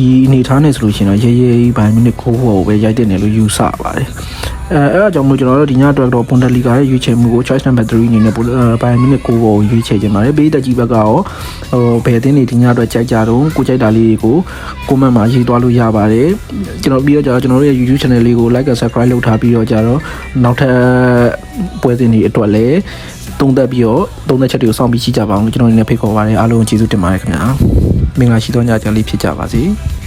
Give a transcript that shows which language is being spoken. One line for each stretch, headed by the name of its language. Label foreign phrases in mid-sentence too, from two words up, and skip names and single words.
Burmese: အနေထားနဲ့ဆိုလို့ရှင်တော့ရေးဘိုင်မိနစ်ကိုပဲရိုက်တင်တယ်လို့ယူဆပါတယ်အဲ့အကြောင်းမို့ကျွန်တော်တို့ဒီည အတွက်တော့ Bundesliga ရဲ့ရွေးချယ်မှုကို
English: choice number
Burmese: 3အနေနဲ့ဘိုင်မိနစ်ကိုရွေးချယ်ခြင်းပါတယ်ပေးတက်ကြီးဘက်ကရောဘယ်အသင်းတွေဒီညအတွက်ကြိုက်ကြတော့ကိုကြိုက်တာလေးတွေကို comment မှာရေးသွားလို့ရပါတယ်ကျွန်တော်ပြီးတော့ကျွန်တော်တို့ရဲ့ YouTube channel လေးကို
English: like and subscribe
Burmese: လုပ်ထားပြီးတော့ကြတော့နောက်ထပ်ပွဲစဉ်တွေအတွက်လည်းသုံးသပ်ပြီးတော့သုံးသပ်ချက်တွေကိုစောင့်ပြီးကြည့်ကြပါအောင်လို့ကျွန်တော်အနေနဲ့ဖိတ်ခေါ်ပါတယ်အားလုံးကျေးဇူးတင်ပါတယ်ခင်ဗျာမင်္ဂလာရှိသောညချမ်းလေးဖြစ်ကြပါစေ